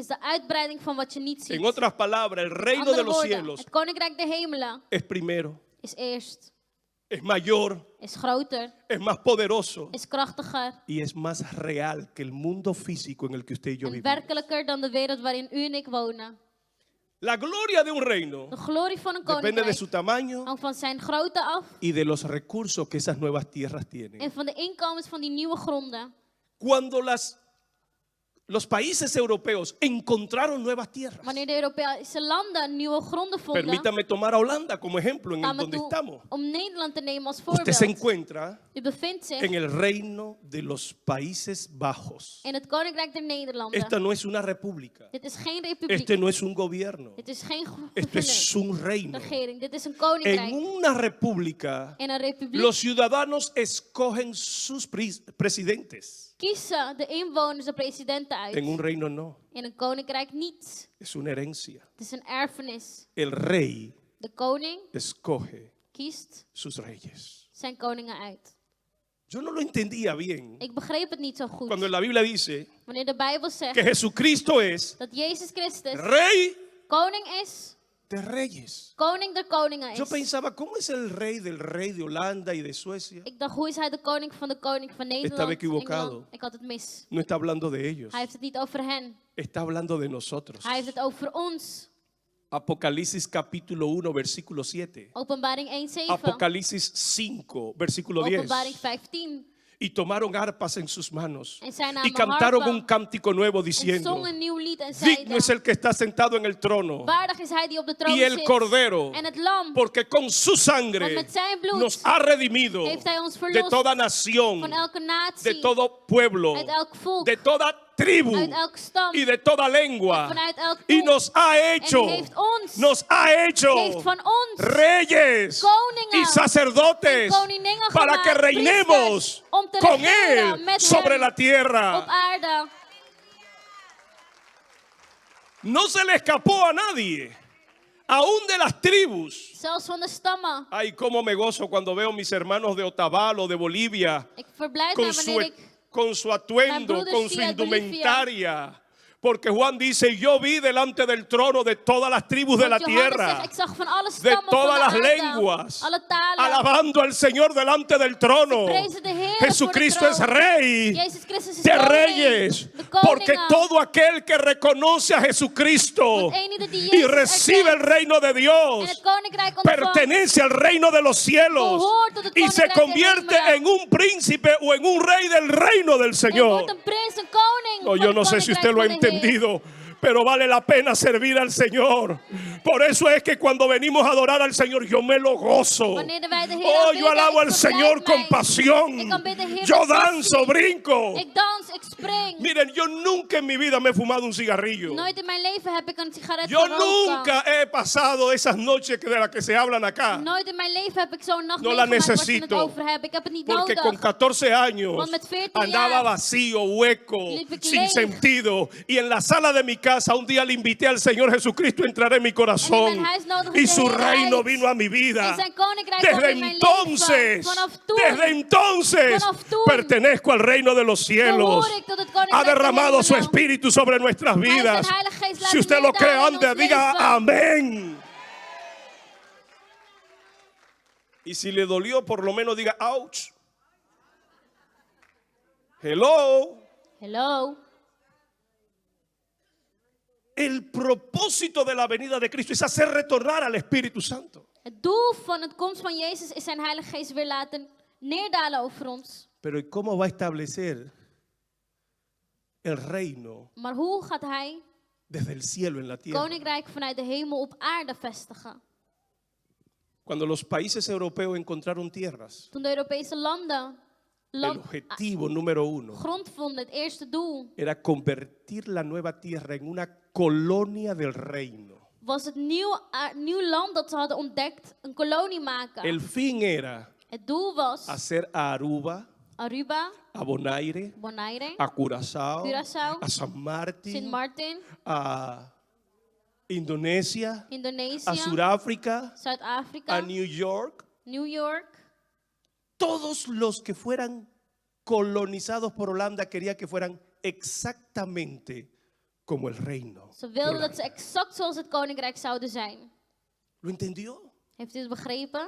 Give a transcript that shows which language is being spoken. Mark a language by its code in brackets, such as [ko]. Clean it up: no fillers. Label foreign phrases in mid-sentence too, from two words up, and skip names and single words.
[nl] is de uitbreiding van wat je niet ziet. [es] En otras palabras, el [nl] Met [es] reino de [nl] andere [es] los [nl] woorden, [es] cielos [nl] het koninkrijk der hemelen [es] es primero, [nl] is eerst, [es] es mayor, [nl] is groter, [es] es más poderoso [nl] is krachtiger [es] y es más real que el mundo físico en el que usted y yo [nl] en [es] vivimos. [nl] werkelijker dan de wereld waarin u en ik wonen. [es] La gloria de un reino [nl] De glorie van een [es] depende de [nl] koninkrijk [es] su tamaño [nl] hangt van zijn grootte af [es] y de los recursos que esas nuevas tierras tienen. [nl] en van de inkomens van die nieuwe gronden. [es] Cuando los países europeos encontraron nuevas tierras, [nl] Wanneer de Europese landen nieuwe gronden vonden, [es] permítame tomar a Holanda como ejemplo en [nl] staan we [es] donde [nl] toe [es] estamos. [nl] om Nederland te nemen als [es] Usted se [nl] voorbeeld. [es] encuentra [nl] U bevindt zich [es] en el reino de los Países Bajos. [nl] in het koninkrijk der Nederlanden. [es] Esta no es una república. [nl] Dit is geen republiek. [es] Este no es un gobierno. [nl] Dit is geen [es] Esto es un reino. [nl] regering. Dit is een [es] En [nl] koninkrijk. [es] una república, [nl] In een republiek [es] los ciudadanos escogen sus presidentes. [nl] kiezen de inwoners de presidenten uit. [es] En un reino no. [nl] In een koninkrijk niet. [es] Es una herencia. [nl] Het is een erfenis. [es] El rey [nl] De koning [es] escoge [nl] kiest [es] sus reyes. [nl] zijn koningen uit. [es] Yo no lo entendía bien [nl] Ik begreep het niet zo goed. [es] cuando la Biblia dice [nl] Wanneer de Bijbel [es] que [nl] zegt [es] Jesucristo es [nl] dat Jezus Christus [es] rey [nl] koning is, [es] de reyes. [nl] koning der koningen [es] Yo [nl] is. [es] pensaba, ¿cómo es el rey del rey de Holanda y de Suecia? [nl] Ik dacht, hoe is hij de koning van Nederland? [es] Estaba equivocado. [nl] Engeland? Ik had het mis. [es] No está hablando de ellos, [nl] Hij heeft het niet over hen. [es] está hablando de nosotros. [nl] Hij heeft het over ons. [es] Apocalipsis capítulo 1, versículo 7. [nl] Openbaring 1:7. [es] Apocalipsis 5, versículo 10. [nl] Openbaring 15. [es] y tomaron arpas en sus manos [nl] En zij [es] y [nl] namen [es] cantaron [nl] harpen [es] un cántico nuevo [nl] en [es] diciendo: [nl] zong een nieuw lied en [es] digno [nl] zeiden: [es] es el que está sentado en el trono [nl] Waardig is hij die op de troon [es] y el [nl] zit [es] cordero, [nl] en het lam, [es] porque con su [nl] want [es] sangre [nl] met zijn bloed [es] nos ha redimido [nl] heeft hij ons [es] de [nl] verlost [es] toda nación, [nl] van elke [es] de [nl] natie, [es] todo pueblo, [nl] uit elk volk, [es] de toda tribu [nl] uit elke stam [es] y de toda lengua, [nl] en vanuit elk [es] y [nl] volk. [es] nos ha hecho, [nl] En heeft ons, [es] nos ha hecho [nl] heeft van ons [es] reyes [nl] koningen [es] y sacerdotes [nl] en koninginnen [es] para que [nl] gemaakt, [es] reinemos [nl] priesters, om te [es] con [nl] regeren [es] él [nl] met [es] sobre [nl] hem [es] la [nl] op [es] tierra. [nl] aarde. [es] No se le escapó a nadie, aún de las tribus. [nl] Zelfs van de stammen. [es] Ay, cómo me gozo cuando veo mis hermanos de Otavalo, de Bolivia, [nl] Ik verblijd [es] con [nl] mij wanneer ik [es] con su atuendo, [nl] broeders [es] con su [nl] zie uit Bolivia. [es] indumentaria. Porque Juan dice: yo vi delante del trono de todas las tribus de la [nl] Want Johannes [es] tierra, [nl] zegt, ik zag van alle [es] de [nl] stammen van [es] todas de las [nl] aarde, [es] lenguas, [nl] alle talen. [es] alabando al Señor delante del trono. [nl] Prezen de Heer [es] Jesucristo [nl] voor de [es] es [nl] troon. [es] rey [nl] Jezus Christus is [es] de [nl] koning, [es] reyes, [nl] de [es] porque [nl] koningen. [es] todo aquel que reconoce a Jesucristo [nl] Want eenieder die [es] y [nl] Jezus [es] recibe el [nl] erkent [es] reino de [nl] en [es] Dios [nl] het koninkrijk ontvangt, [es] pertenece al reino de los cielos [nl] behoort tot het [es] y se [nl] koninkrijk der [es] convierte [nl] hemelen. [es] en un príncipe o en un rey del reino del [nl] en [es] Señor. [nl] wordt een prins, een koning [es] No, [nl] van [es] yo [nl] het [es] no sé si usted [nl] koninkrijk [es] lo ha [nl] van de Heer. [es] entendido, pero vale la pena servir al Señor. Por eso es que cuando venimos a adorar al Señor, yo me lo gozo. [nl] Wanneer wij de Heer [es] Oh, [nl] aanbidden, [es] yo alabo [nl] ik [es] al [nl] verblijd [es] Señor [nl] mij. [es] con pasión. [nl] Ik aanbid de Heer [es] Yo [nl] met [es] danzo, [nl] passie. [es] brinco. [nl] Ik dans, ik spring. [es] Miren, yo nunca en mi vida me he fumado un cigarrillo. [nl] Nooit in mijn leven heb ik een sigaret [es] Yo [nl] gerookt. [es] nunca he pasado esas noches de las que se hablan acá. [nl] Nooit in mijn leven heb ik zo'n nacht [es] No la [nl] meegemaakt waar ze het [es] necesito. [nl] over hebben. Ik heb het niet [es] Porque [nl] nodig. [es] con 14 años [nl] Want met 14 [es] andaba [nl] jaar [es] vacío, hueco, [nl] liep ik [es] sin [nl] leeg. [es] sentido. Y en la sala de mi casa un día le invité al Señor Jesucristo a entrar en mi [nl] En in [es] corazón. [nl] mijn huis nodigde [es] Y [nl] de [es] su [nl] Heer [es] reino [nl] uit. [es] vino a mi vida. [nl] En zijn koninkrijk kwam [es] Desde [nl] in mijn [es] entonces, [nl] leven. [es] desde entonces, [nl] Vanaf toen [es] pertenezco al reino de los cielos. [nl] behoor ik tot het koninkrijk [es] Ha [nl] der [es] derramado su [nl] hemelen. [es] espíritu sobre nuestras [nl] Hij heeft [es] vidas. [nl] zijn Heilige Geest [es] Si [nl] laten [es] usted lo cree, [nl] neerdalen in [es] ande, [nl] ons [es] diga [nl] leven. [es] amén. Y si le dolió, por lo menos diga ouch. [en] Hello. Hello. [es] El propósito de la venida de Cristo es hacer retornar al Espíritu Santo. [nl] Het doel van het komst van Jezus is zijn Heilige Geest weer laten neerdalen over ons. [es] Pero ¿y cómo va a establecer el reino [nl] Maar hoe gaat hij [es] desde el cielo en la tierra? [nl] koninkrijk vanuit de hemel op aarde vestigen? [es] Cuando los países europeos encontraron tierras, [nl] Toen de Europese landen [es] el objetivo número uno [nl] grond vonden, het eerste doel, [es] era convertir la nueva tierra en una colonia del reino. [nl] was het nieuw land dat ze hadden ontdekt een kolonie maken. [es] El fin era [nl] Het doel was [es] hacer a Aruba, [nl] Aruba, [es] a Bonaire, [nl] Bonaire, [es] a Curazao, [nl] Curaçao, [es] a San [nl] Sint [es] Martín, [nl] Maarten, [es] a Indonesia, a [nl] Indonesië, [es] Sudáfrica, [nl] Zuid-Afrika, [es] a New York. [nl] New York. [es] Todos los que fueran colonizados por Holanda querían que fueran exactamente como el reino. [nl] Ze [es] de [nl] wilden [es] Holanda. [nl] dat ze exact zoals het koninkrijk zouden zijn. [es] ¿Lo entendió? [nl] Heeft u het begrepen?